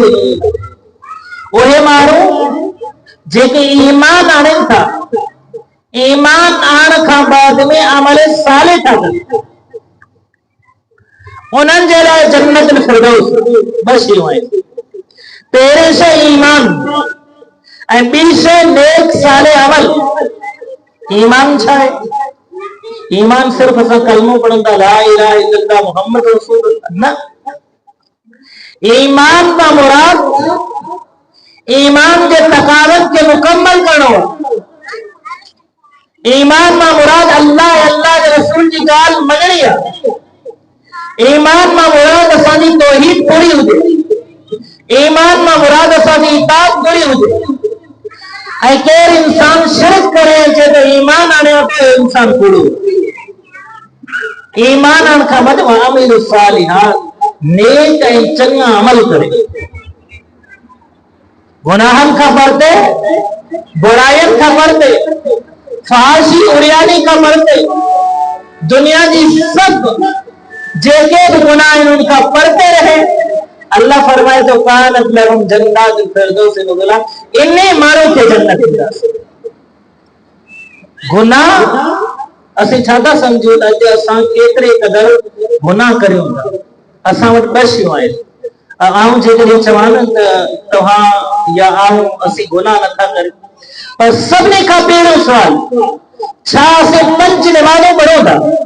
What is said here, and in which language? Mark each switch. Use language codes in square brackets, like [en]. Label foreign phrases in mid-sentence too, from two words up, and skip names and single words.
[sd] उहे माण्हू जेके ईमान आणनि था, ईमान आणण खां बाद में अमल सालिह था कनि, उन्हनि जे लाइ जन्नत फिरदौस बस शयूं आहिनि। पहिरें शइ ईमान ऐं ॿी शइ नेक साले अमल। ईमान छा आहे? ईमान सिर्फ़ असां कलमो पढ़ंदा [ar] لا إله إلا الله محمد رسول الله [sd] न। ईमान का मुराद ईमान के तकाज़त के मुकम्मल करणो आहे। ईमान का मुराद अल्लाह के रसूल जी ॻाल्हि मञणी आहे। ईमान मां मुराद असांजी तौहीद पूरी हुजे, ईमान मां मुराद असांजी इताअत पूरी हुजे। ऐं केर इंसान शिरक करे अचे तो ईमान आणियो तो इंसान पूरो। ईमान आणण खां बाद [ar] عملوا الصالحات, [sd] नेक ऐं चङा अमल करे, गुनाहनि खां परते, बुराइयुनि खां परते, फहाशी उरियानी खां परते, दुनिया जी सब जेके भी गुनाह [ur] ان کا پڑھتے رہے, [sd] अल्लाह फरमाए तो [ar] كانت لهم جنات الفردوس نزلا, [sd] इन्हीं माण्हू खे जन्नत ॾींदासीं। गुनाह असीं छा था सम्झूं त अॼु असां केतिरे क़दुरु गुनाह करियूं था। असां वटि ॿ शयूं आहिनि। आऊं जेकॾहिं चवां न त तव्हां या आऊं असीं गुनाह नथा करियूं, पर सभिनी खां पहिरियों सुवाल छा असीं 5 नमाज़ूं पढ़ूं था?